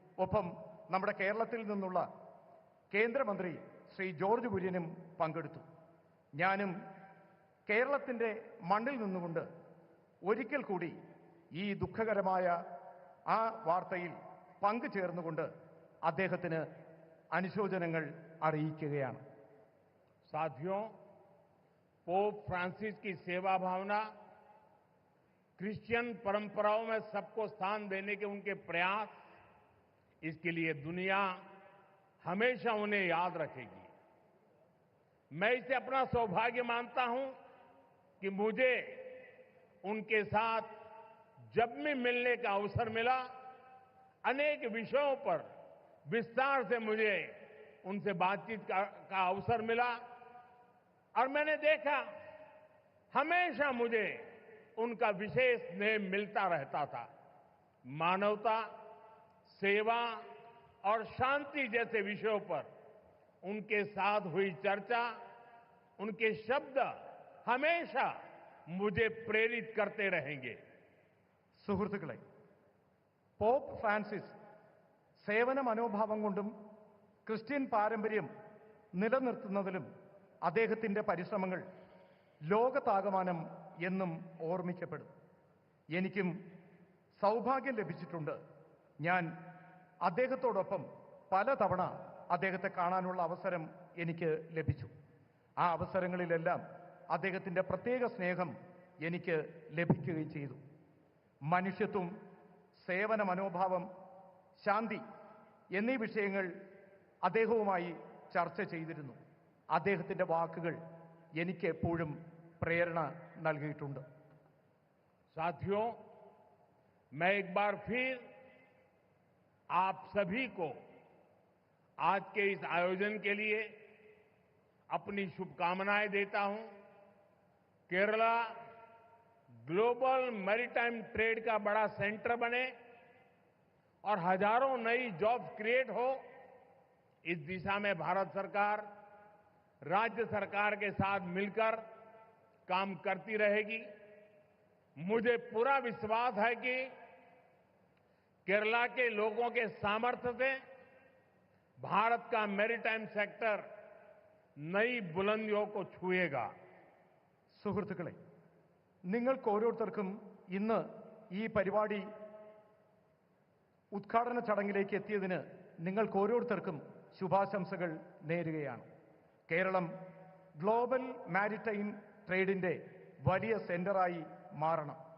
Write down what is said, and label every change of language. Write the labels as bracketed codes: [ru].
[ml] ഒപ്പം നമ്മുടെ കേരളത്തിൽ നിന്നുള്ള കേന്ദ്രമന്ത്രി ശ്രീ ജോർജ് കുര്യനും പങ്കെടുത്തു. ഞാനും കേരളത്തിന്റെ മണ്ണിൽ നിന്നുകൊണ്ട് ഒരിക്കൽ കൂടി ഈ ദുഃഖകരമായ ആ വാർത്തയിൽ പങ്കുചേർന്നുകൊണ്ട് അദ്ദേഹത്തിന് അനുശോചനങ്ങൾ അറിയിക്കുകയാണ്. [hi] साथियों, पोप फ्रांसिस की सेवा भावना, क्रिश्चियन परंपराओं में सबको स्थान देने के उनके प्रयास, इसके लिए दुनिया हमेशा उन्हें याद रखेगी. मैं इसे अपना सौभाग्य मानता हूं कि मुझे उनके साथ जब भी मिलने का अवसर मिला, अनेक विषयों पर विस्तार से मुझे उनसे बातचीत का अवसर मिला और मैंने देखा हमेशा मुझे उनका विशेष स्नेह मिलता रहता था. मानवता, सेवा और शांति जैसे विषयों पर उनके साथ हुई चर्चा, उनके शब्द हमेशा मुझे प्रेरित करते रहेंगे। [ml] സുഹൃത്തുക്കളെ, പോപ്പ് ഫ്രാൻസിസ് സേവന മനോഭാവം കൊണ്ടും ക്രിസ്ത്യൻ പാരമ്പര്യം നിലനിർത്തുന്നതിലും അദ്ദേഹത്തിൻ്റെ പരിശ്രമങ്ങൾ ലോകത്താകമാനം എന്നും ഓർമ്മിക്കപ്പെടും. എനിക്കും സൗഭാഗ്യം ലഭിച്ചിട്ടുണ്ട്. ഞാൻ അദ്ദേഹത്തോടൊപ്പം പലതവണ അദ്ദേഹത്തെ കാണാനുള്ള അവസരം എനിക്ക് ലഭിച്ചു. ആ അവസരങ്ങളിലെല്ലാം അദ്ദേഹത്തിൻ്റെ പ്രത്യേക സ്നേഹം എനിക്ക് ലഭിക്കുകയും ചെയ്തു. മനുഷ്യത്വം, സേവന മനോഭാവം, ശാന്തി എന്നീ വിഷയങ്ങൾ അദ്ദേഹവുമായി ചർച്ച ചെയ്തിരുന്നു. അദ്ദേഹത്തിൻ്റെ വാക്കുകൾ എനിക്ക് എപ്പോഴും പ്രേരണ നൽകിയിട്ടുണ്ട്. [hi] साथियों, मैं एक बार फिर आप सभी को आज के इस आयोजन के लिए अपनी शुभकामनाएं देता हूं। केरला ग्लोबल मैरीटाइम ट्रेड का बड़ा सेंटर बने और हजारों नई जॉब्स क्रिएट हो, इस दिशा में भारत सरकार राज्य सरकार के साथ मिलकर काम करती रहेगी। मुझे पूरा विश्वास है कि केरला के लोगों के सामर्थ्य से भारत का मैरीटाइम सेक्टर नई बुलंदियों को छुएगा। [ml] സുഹൃത്തുക്കളെ, നിങ്ങൾക്ക് ഓരോരുത്തർക്കും ഇന്ന് ഈ പരിപാടി ഉദ്ഘാടന ചടങ്ങിലേക്ക് എത്തിയതിന് നിങ്ങൾക്ക് ഓരോരുത്തർക്കും ശുഭാശംസകൾ നേരുകയാണ്. കേരളം ഗ്ലോബൽ മാരിടൈം ട്രേഡിന്റെ വലിയ സെന്ററായി മാറണം.